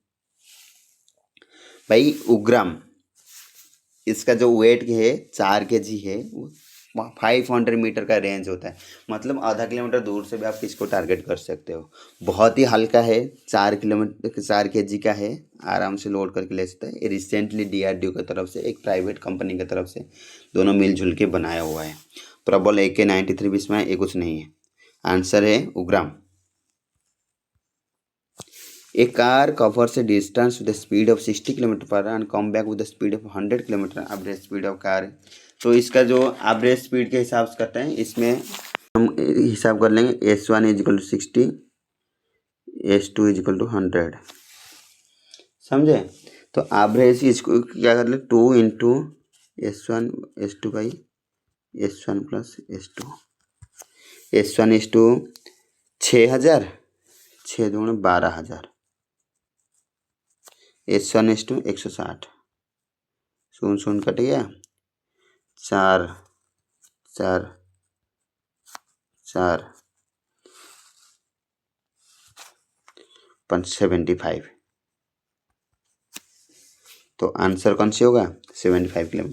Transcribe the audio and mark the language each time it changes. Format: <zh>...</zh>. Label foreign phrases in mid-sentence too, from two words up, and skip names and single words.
<hi>भाई उग्राम, इसका जो वेट है 4 kg है, 500 मीटर का रेंज होता है, मतलब आधा किलोमीटर दूर से भी आप इसको टारगेट कर सकते हो। बहुत ही हल्का है, 4 kg का है, आराम से लोड करके ले सकते हैं। ये रिसेंटली DRDO की तरफ से, एक प्राइवेट कंपनी की तरफ से दोनों मिलजुल के बनाया हुआ है। प्रबल AK-93 इसमें ये कुछ नहीं है, आंसर है उग्राम।</hi> <en>A car covers a distance with the speed of 60 km/h and come back with the speed of 100 km average speed of car।</en> <hi>तो इसका जो एवरेज स्पीड के हिसाब से करते हैं, इसमें हम हिसाब कर लेंगे S1</hi> <en>is equal to</en> <hi>60, S2</hi> <en>is equal to</en> <hi>100, समझे। तो एवरेज इसको क्या कर ले, 2 इंटू S1 S2 बाई S1 प्लस S2। S1 S2 6000, 6 दूनी 12000, S1 S2 160, 0 कट गया, 4 4 4 75। तो आंसर कौन सी होगा, 75 किलोमीटर।</hi>